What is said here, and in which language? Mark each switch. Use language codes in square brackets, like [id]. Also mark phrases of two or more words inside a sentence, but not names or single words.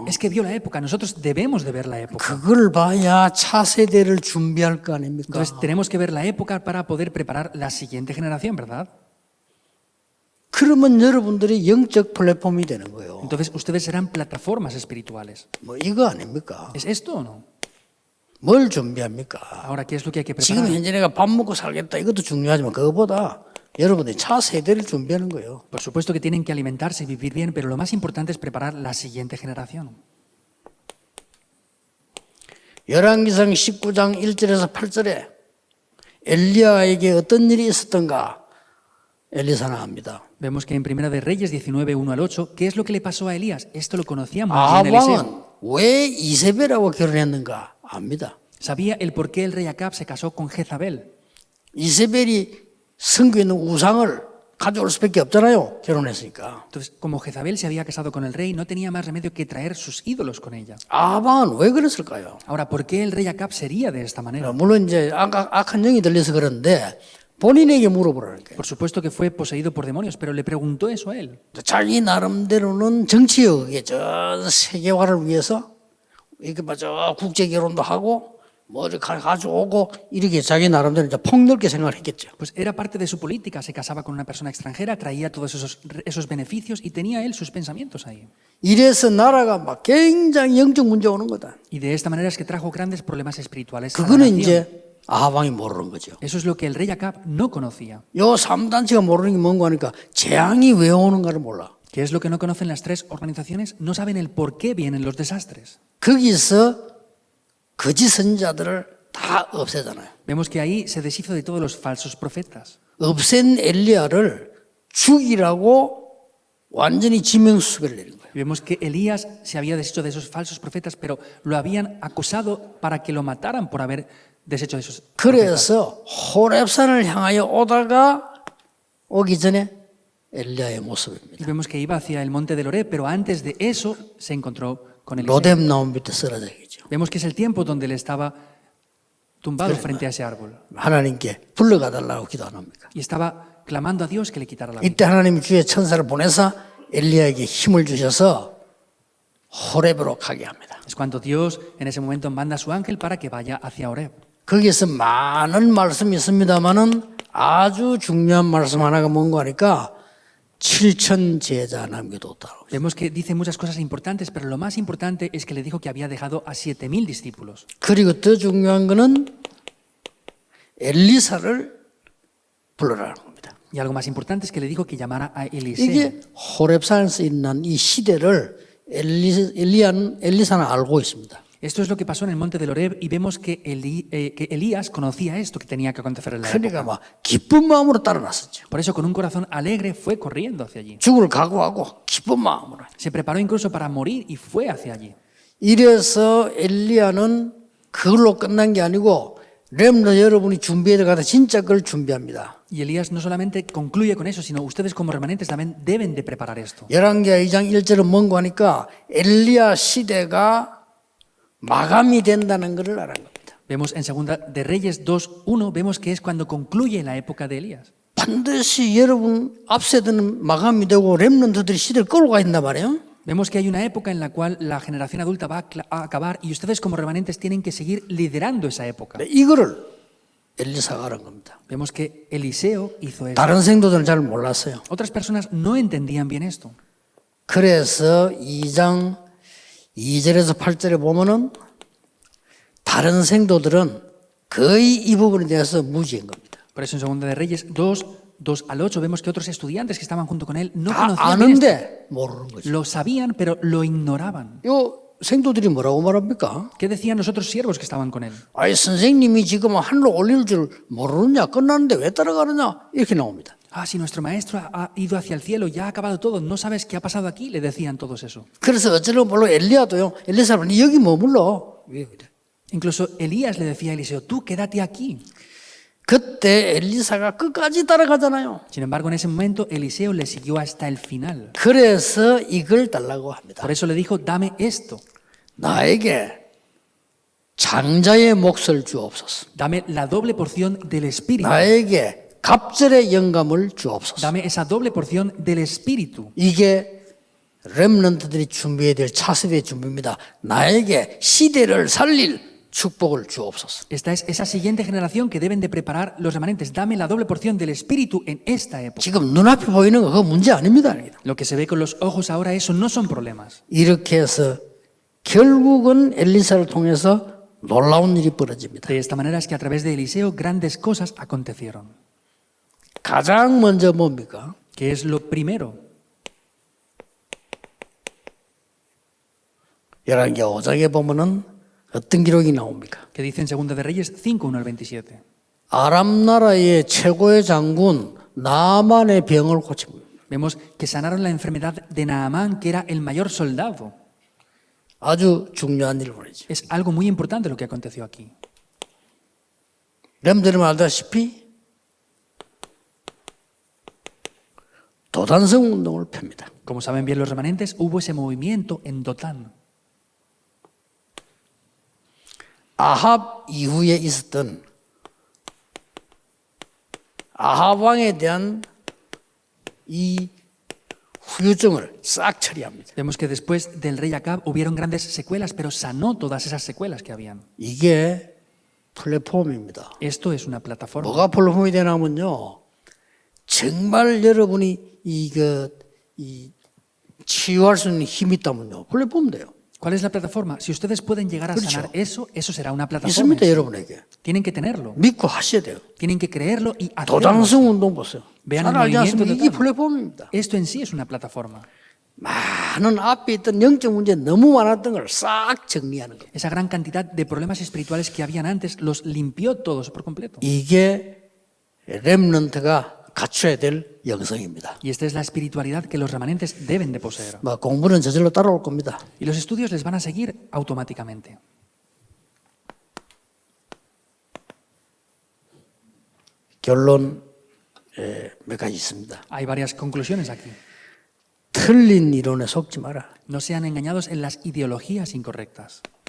[es] es que vio la época. Nosotros debemos de ver la época. [ko] 그걸 봐야 차세대를 준비할 거 아닙니까? [es] Entonces tenemos que ver la época para poder preparar la siguiente generación, ¿verdad? [ko] 그러면 여러분들이 영적 플랫폼이 되는 거예요. [es] Entonces ustedes serán plataformas espirituales. [ko] 뭐 이거 아닙니까? [es] ¿Es esto o no? [ko] 뭘 준비합니까? [es] Ahora, ¿qué es lo que hay que [ko] 지금 [es] preparar? [ko] 현재 내가 밥 먹고 살겠다 이것도 중요하지만 그거보다 여러분들이 차세대를 준비하는 거예요. [es] Por supuesto que tienen que alimentarse y vivir bien, pero lo más importante es preparar la siguiente generación. [ko] 열왕기상 19장 1절에서 8절에 엘리야에게 어떤 일이 있었던가 엘리사는 압니다. [es] Vemos que en Primera de Reyes 19, 1 al 8, ¿qué es lo que le pasó a Elías? Esto lo conocía muy bien Eliseo. [ko] 아합왕은 왜 이세벨하고 결혼했는가 압니다. [es] Sabía el por qué el rey Acab se casó con Jezabel. [ko] 이세벨이 성교에 있는 우상을 가져올 수밖에 없잖아요. 결혼했으니까. [es] Entonces, como Jezabel se había casado con el rey, no tenía más remedio que traer sus ídolos con ella. [ko] 아합왕은 왜 그랬을까요? [es] Ahora, ¿por qué el rey Acab sería de esta manera? [ko] 물론 이제 악한 영이 들려서 그런데 본인에게 물어보라는 거예요. [es] Por supuesto que fue poseído por demonios, pero le preguntó eso a él. [ko] 자기 나름대로는 정치역에 저 세계화를 위해서 이렇게 맞아 국제 결혼도 하고 뭐 이렇게 가져오고 이렇게 자기 나름대로 이제 폭넓게 생각을 했겠죠. [es] Pues era parte de su política, se casaba con una persona extranjera, traía todos esos beneficios y tenía él sus pensamientos ahí. [ko] 이래서 나라가 막 굉장히 영적 문제 오는 거다. [es] Y de esta manera es que trajo grandes problemas espirituales a la [ko] 그거는 [es] nación. [ko] 이제 아합왕이 모르는 거죠. [es] Eso es lo que el rey Acab no conocía. [ko] 요 3단체가 모르는 게 뭔가 하니까 재앙이 왜 오는가를 몰라. [es] ¿Qué es lo que no conocen las tres organizaciones? No saben el por qué vienen los desastres. [ko] 거기서 거짓 선자들을 다 없애잖아요. [es] Vemos que ahí se deshizo de todos los falsos profetas. [ko] 없앤 엘리야를 죽이라고 완전히 지명수배를 내린 거예요. [es] Y vemos que Elías se había deshecho de esos falsos profetas, pero lo habían acusado para que lo mataran por haber deshecho de esos profetas. [ko] 그래서 호렙산을 향하여 오다가 오기 전에 엘리야의 모습입니다. [es] Y vemos que iba hacia el monte del Oreb, pero antes de eso se encontró con Eliseo. [ko] 로뎀 나무 밑에 쓰러져 있죠. [es] Vemos que es el tiempo donde él estaba tumbado frente a ese árbol [ko] 하나님께 불러가 달라고 기도 안 합니까? [es] y estaba clamando a Dios que le quitara la vida. [ko] 이때 하나님이 주의 천사를 보내서 엘리야에게 힘을 주셔서 호렙으로 가게 합니다. [es] Es cuando Dios en ese momento manda a su ángel para que vaya hacia Horeb. [ko] 거기에서 많은 말씀이 있습니다만은 아주 중요한 말씀 하나가 뭔가 하니까 7천 제자 남겨뒀다고. [es] Vemos que dice muchas cosas importantes, pero lo más importante es que le dijo que había dejado a 7.000 discípulos. [ko] 그리고 더 중요한 거는 엘리사를 불러라는 겁니다. [es] Y algo más importante es que le dijo que llamara a Eliseo. [ko] 이게 호렙산에서 있는 이 시대를 엘리사는 알고 있습니다. [es] Esto es lo que pasó en el monte del Horeb y vemos que Elías conocía esto que tenía que acontecer en la [ko] 그러니까 [es] época. [ko] 막 기쁜 마음으로 따라났었죠. [es] Por eso con un corazón alegre fue corriendo hacia allí. [ko] 죽을 각오하고 기쁜 마음으로. [es] Se preparó incluso para morir y fue hacia allí. [ko] 이래서 엘리야는 그걸로 끝난 게 아니고 렘너 여러분이 준비해야 될 것 진짜 그걸 준비합니다. [es] Y Elías no solamente concluye con eso, sino ustedes como remanentes también deben de preparar esto. [ko] 열왕기하 2장 1절은 뭔고 하니까 엘리야 시대가 마감이 된다는 것을 알아는 겁니다. [es] Vemos en Segunda de Reyes 2:1, vemos que es cuando concluye la época de Elías. [ko] 반드시 여러분 앞세대는 마감이 되고 렘넌트들이 시대를 끌고 가 있단 말이에요. [es] Vemos que hay una época en la cual la generación adulta va a acabar y ustedes como remanentes tienen que seguir liderando esa época. [ko] 이거를 엘리사가 알은 겁니다. [es] Vemos que Eliseo hizo eso. [ko] 다른 생도들은 잘 몰랐어요. [es] Otras personas no entendían bien esto. [ko] 그래서 2장 2절에서 8절에 보면은 다른 생도들은 거의 이 부분에 대해서 무지한 겁니다. [es] Por eso en Segunda de Reyes 2:2-8 vemos que otros estudiantes que estaban junto con él no [ko] 다 [es] conocían bien esto. [ko] 아는데 모르는 거죠. [es] Lo sabían, pero lo ignoraban. [ko] 요 생도들이 뭐라고 말합니까? [es] ¿Qué decían los otros siervos que estaban con él? [ko] 아이 선생님이 지금 하늘로 올릴 줄 모르느냐 끝났는데 왜 따라가느냐 이렇게 나옵니다. [es] Ah, si nuestro maestro ha ido hacia el cielo, ya ha acabado todo, ¿no sabes qué ha pasado aquí? Le decían todos eso. [ko] 그래서 어쩌려고 물론 엘리야도요. 엘리사는 여기 머물러. 왜 그래? [es] Incluso Elías le decía a Eliseo, tú quédate aquí. [ko] 그때 엘리사가 끝까지 따라가잖아요. [es] Sin embargo, en ese momento Eliseo le siguió hasta el final. [ko] 그래서 이걸 달라고 합니다. [es] Por eso le dijo, dame esto, [ko] 나에게 장자의 몫을 주옵소서. [es] dame la doble porción del Espíritu, [ko] 나에게 갑절의 영감을 주옵소서. [es] dame esa doble porción del Espíritu. [ko] 이게 렘넌트들이 준비해야 될 차세대의 준비입니다. 나에게 시대를 살릴 축복을 주옵소서. [es] Esta es esa siguiente generación que deben de preparar los remanentes. Dame la doble porción del Espíritu en esta época. [ko] 지금 눈앞에 보이는 거 그거 문제 아닙니다. [es] Lo que se ve con los ojos ahora, eso no son problemas. [ko] 이렇게 해서 결국은 엘리사를 통해서 놀라운 일이 벌어집니다. [es] De esta manera es que a través de Eliseo grandes cosas acontecieron. [ko] 가장 먼저 뭡니까? [es] ¿Qué es lo primero? [ko] 열왕기 5장에 보면은 어떤 기록이 나옵니까? [es] Que dice en Segunda de Reyes 5:1-27. [ko] 아람 나라의 최고의 장군 나만의 병을 고칩니다. [es] Vemos que sanaron la enfermedad de Naamán, que era el mayor soldado. [ko] 아주 중요한 일을 벌이죠. [es] Es algo muy importante lo que aconteció aquí. [ko] 여러분들은 알다시피 도단성 운동을 펴니다. [es] Como saben bien los remanentes, hubo ese movimiento en Dotán. [ko] 아합 이후에 있었던 아합 왕에 대한 이 후유증을 싹 처리합니다. [es] Vemos que después del rey Acab hubieron grandes secuelas, pero sanó todas esas secuelas que habían. [ko] 이게 플랫폼입니다. [es] Esto es una plataforma. [ko] 뭐가 플랫폼이 되냐면요, 정말 여러분이 치유할 수 있는 힘이 있다면요, 플랫폼 돼요. [es] ¿Cuál es la plataforma? Si ustedes pueden llegar a sanar eso, eso será una plataforma. [ko] 있습니다, 여러분에게. [es] Tienen que tenerlo. [ko] 믿고 하셔야 돼요. [es] Tienen que creerlo y hacerlo. [ko] 도당성 운동 보세요. [es] Vean [ko] 잘 [es] el [ko] 알지 [es] movimiento [ko] 않습니까? [es] de [ko] 이게 [es] Dotán. [ko] 플랫폼입니다. [es] Esto en sí es una plataforma. [ko] 많은 앞에 있던 영적 문제 너무 많았던 걸 싹 정리하는 거예요. [es] Esa gran cantidad de problemas espirituales que habían antes los limpió todos por completo. [ko] 이게 렘넌트가 갖춰야 될 영성입니다. [es] Y esta es la espiritualidad que los remanentes deben de poseer. [ko] 공부는 저절로 따라올 겁니다. [es] Y los estudios les van a seguir automáticamente. [ko] 결론 몇 가지 있습니다. [es] Hay varias conclusiones aquí. [ko] 틀린 이론에 속지 마라. [es] No sean engañados en las ideologías incorrectas.